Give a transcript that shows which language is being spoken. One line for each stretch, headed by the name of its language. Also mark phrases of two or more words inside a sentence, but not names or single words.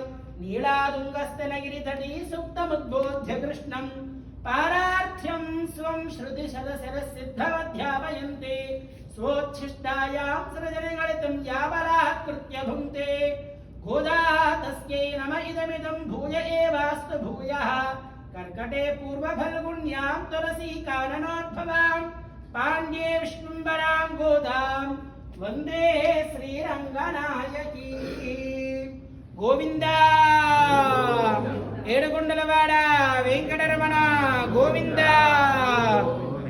Sanskrit: नीलातुङ्गस्तनगिरि तटी सुप्तमुद्बोध्य कृष्णं पारार्थ्यं स्वं श्रुति शतशिरस्सिद्धमध्यापयन्ती स्वोच्छिष्टायां स्रजिनिगलितं याबलात्कृत्य भुङ्क्ते गोदा तस्यै नम इदमिदं भूय एवास्तु भूयः. कर्कटे पूर्वफल्गुण्यां तुलसी काननोद्भवां पाण्ड्ये विष्णुम्बरां गोदां वन्दे श्रीरङ्गनायकी.
Telugu: गोविन्दा ఏడుకొండలవాడ వెంకటరమణ గోవిందా.